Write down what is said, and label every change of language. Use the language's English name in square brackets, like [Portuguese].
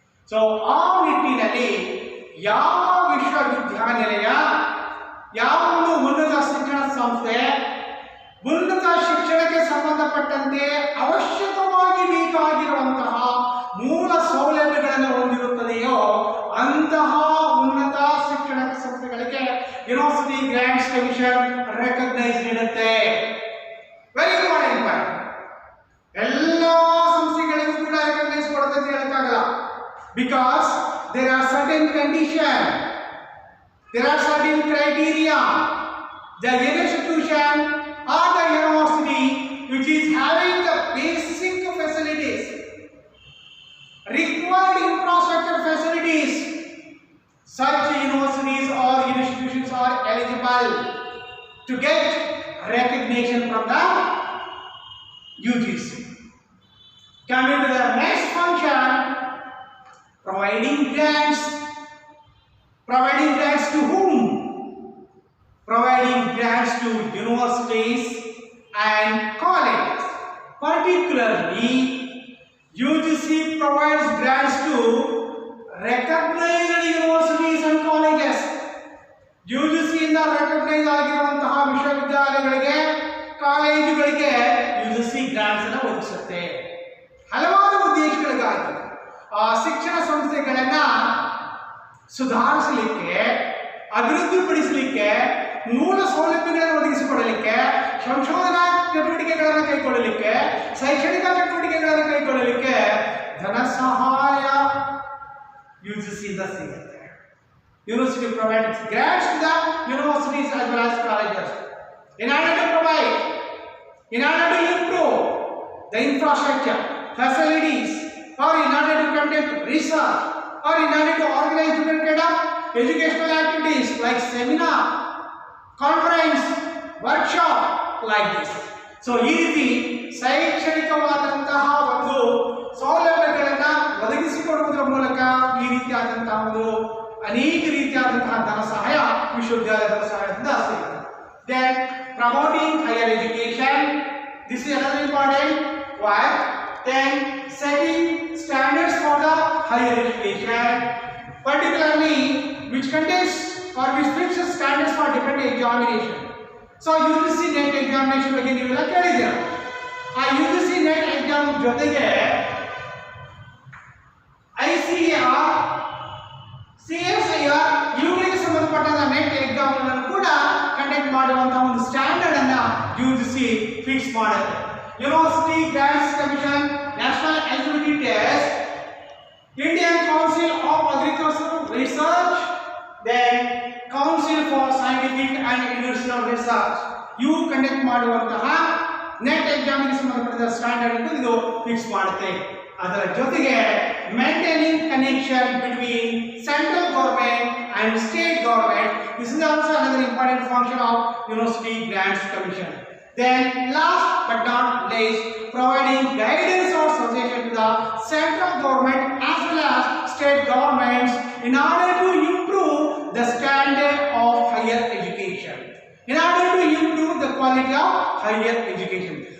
[Kannada] So ಆ ನಿಟ್ಟಿನಲ್ಲಿ ಯಾವ ವಿಶ್ವವಿದ್ಯಾನಿಲಯ, ಯಾವ ಒಂದು ಉನ್ನತ ಶಿಕ್ಷಣ ಸಂಸ್ಥೆ ಉನ್ನತ ಶಿಕ್ಷಣಕ್ಕೆ ಸಂಬಂಧಪಟ್ಟಂತೆ ಅವಶ್ಯಕವಾಗಿ ಬೇಕಾಗಿರುವಂತಹ ಮೂಲ ಸೌಲಭ್ಯಗಳನ್ನು ಹೊಂದಿರುತ್ತದೆಯೋ ಅಂತಹ ಉನ್ನತ ಶಿಕ್ಷಣ ಸಂಸ್ಥೆಗಳಿಗೆ ಯೂನಿವರ್ಸಿಟಿ ಗ್ರಾಂಟ್ಸ್ ಕಮಿಷನ್ ರೆಕಗ್ನೈಸ್ ನೀಡುತ್ತೆ. [English] Very important point. [Kannada] ಎಲ್ಲ ಸಂಸ್ಥೆಗಳಿಗೂ ಕೂಡ ರೆಕಗ್ನೈಸ್ ಕೊಡುತ್ತೆ ಅಂತ ಹೇಳಕ್ಕಾಗಲ್ಲ. [English] Because there are certain conditions, there are certain criteria. The institution or the university which is having the basic facilities, required infrastructure facilities, such universities or institutions are eligible to get recognition from the UGC. Coming to the next function, providing grants. Providing grants to whom? Providing grants to universities and colleges. Particularly, UGC provides grants to recognized universities and colleges. [Kannada] UGC ಇಂದ recognise ಆಗಿರುವಂತಹ ವಿಶ್ವವಿದ್ಯಾಲಯಗಳಿಗೆ, ಕಾಲೇಜುಗಳಿಗೆ UGC grants ಅನ್ನು ಒದಗಿಸುತ್ತೆ. ಹಲವಾರು ಉದ್ದೇಶಗಳಿಗಾಗಿ ಆ ಶಿಕ್ಷಣ ಸಂಸ್ಥೆಗಳನ್ನ ಸುಧಾರಿಸಲಿಕ್ಕೆ, ಅಭಿವೃದ್ಧಿಪಡಿಸಲಿಕ್ಕೆ, ಮೂಲ ಸೌಲಭ್ಯಗಳನ್ನು ಒದಗಿಸಿಕೊಡಲಿಕ್ಕೆ, ಸಂಶೋಧನಾ ಚಟುವಟಿಕೆಗಳನ್ನು ಕೈಗೊಳ್ಳಲಿಕ್ಕೆ, ಶೈಕ್ಷಣಿಕ ಚಟುವಟಿಕೆಗಳನ್ನು ಕೈಗೊಳ್ಳಲಿಕ್ಕೆ ಧನ ಸಹಾಯ UGC ಇಂದ ಸಿಗುತ್ತೆ. [English] University provides grants to the universities as well as colleges in order to provide, in order to improve the infrastructure, facilities, or in order to conduct research, or in order to organize different kind of educational activities like seminar, conference, workshop, like this. [Kannada] So ಈ ರೀತಿ ಶೈಕ್ಷಣಿಕವಾದಂತಹ ಒಂದು ಸೌಲಭ್ಯಗಳನ್ನ ಒದಗಿಸಿಕೊಡುವುದರ ಮೂಲಕ ಈ ರೀತಿಯಾದಂತಹ ಒಂದು ಅನೇಕ ರೀತಿಯಾದಂತಹ ಧನ ಸಹಾಯ ವಿಶ್ವವಿದ್ಯಾಲಯ ಧನ ಸಹಾಯದಿಂದ ಸಿಗುತ್ತೆ. [English] Then promoting higher education, this is another important point. Then setting standards for the higher education, particularly which contains or which fixes standards for different examination. So UGC NET examination [Kannada] ಬಗ್ಗೆ ನೀವೆಲ್ಲ ಕೇಳಿದ್ದೀರಾ. ಆ UGC NET exam ಜೊತೆಗೆ ICAR, CSIR ಇವುಗಳಿಗೆ ಸಂಬಂಧಪಟ್ಟ net exam ಅನ್ನು ಕೂಡ conduct ಮಾಡುವಂತಹ ಒಂದು ಸ್ಟ್ಯಾಂಡರ್ಡ್ ಅನ್ನ UGC ಫಿಕ್ಸ್ ಮಾಡುತ್ತೆ. University grants commission, national eligibility test, Indian council of agricultural research, then council for scientific and ಯೂನಿವರ್ಸಿಟಲ್ research ಇವು ಕಂಡಕ್ಟ್ ಮಾಡುವಂತಹ ನೆಟ್ ಎಕ್ಸಾಮಿಗೆ ಸಂಬಂಧಪಟ್ಟ ಸ್ಟ್ಯಾಂಡರ್ಡ್ ಅನ್ನು ಇದು ಫಿಕ್ಸ್ ಮಾಡುತ್ತೆ. ಅದರ ಜೊತೆಗೆ [English] maintaining connection between central government and state government, this is also another important function of University Grants Commission. Then last but not least, providing guidance or suggestion to the central government as well as state governments in order to improve the standard of higher education, in order to improve the quality of higher education.